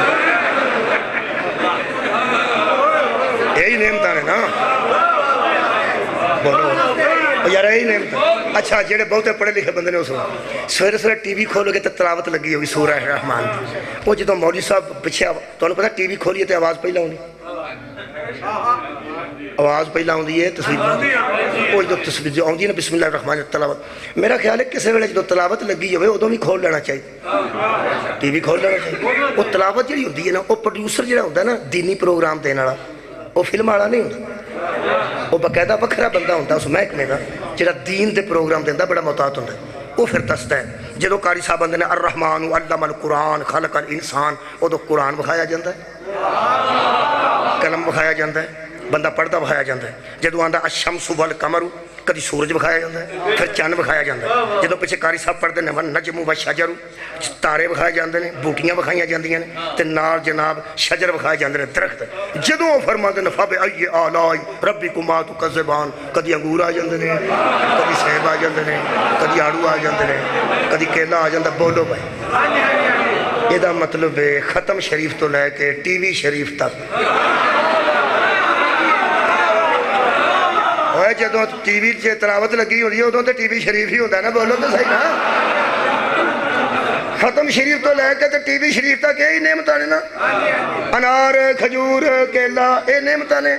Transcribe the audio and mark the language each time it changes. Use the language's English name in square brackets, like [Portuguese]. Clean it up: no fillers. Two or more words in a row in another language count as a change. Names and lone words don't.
[Punjabi] یہی نعمتاں نے نا بولو یار یہی نعمتاں اچھا جڑے بہتے پڑھے لکھے بندے نے اس وقت سویرے سویرے ٹی وی کھولو گے تو تلاوت لگی ہوگی سورہ رحمان دی وہ جدوں مولوی صاحب پیچھے تو انہوں پتا ٹی وی کھولیے تو آواز پہلا ہونی آواز پہلا ہوندی ہے تصویر وہ جو تصویر جو آتی ہے نا [Arabic] بسم اللہ الرحمن [Punjabi] التلاوت، میرا خیال ہے کسی ویلے جو تلاوت لگی ہوئے ادوں بھی کھول لینا چاہیے، ٹی وی کھول لینا چاہیے۔ [Urdu] وہ تلاوت جڑی ہوتی ہے نا، وہ پروڈیوسر جڑا ہوتا ہے نا دینی پروگرام دینے والا، وہ فلم والا نہیں ہوتا، وہ باقاعدہ وکھرا بندہ ہوتا اس محکمے کا جڑا دین دے پروگرام دینا، بڑا محتاط ہوتا ہے۔ [Punjabi] وہ پھر دستا ہے جدو قاری صاحب آندے نے [Arabic] الرحمن علم القرآن خلق الانسان، [Urdu] ادو قرآن بکھایا جاتا ہے، قلم بکھایا جاتا ہے، بندہ پڑھتا بکھایا جاتا ہے۔ [Punjabi] جدو آندا [Arabic] الشمس والقمر، [Urdu] کدی سورج بکھایا جاتا ہے، پھر چند بکھایا جاتا ہے۔ جدو پیچھے قاری صاحب پڑھتے ہیں [Arabic] والنجم والشجر، [Urdu] تارے بکھائے جاتے ہیں، [Punjabi] بوٹیاں بکھائیاں جاندیاں نے، تے نال جناب شجر بکھائے جاتے ہیں، درخت۔ [Urdu] جدو وہ فرماتے ہیں [Arabic] فبأي آلاء ربكما تكذبان، [Punjabi] کدی انگور آ جاندے نے، کدی سیب آ جاندے نے، کدی آڑو آ جاندے نے، کدی کیلا آ جاندہ۔ [Urdu] بولو بھائی، یہ مطلب ہے ختم شریف تو لے کے ٹی وی شریف تک، جدو ٹی وی تلاوت لگی ہوتی ہے ادو تو ٹی وی شریف ہی ہوتا ہے نا، بولو تو صحیح نا۔ ختم شریف تو لے کے ٹی وی شریف تک یہی نعمت نے نا، انار کھجور کیلا، یہ نعمت نے۔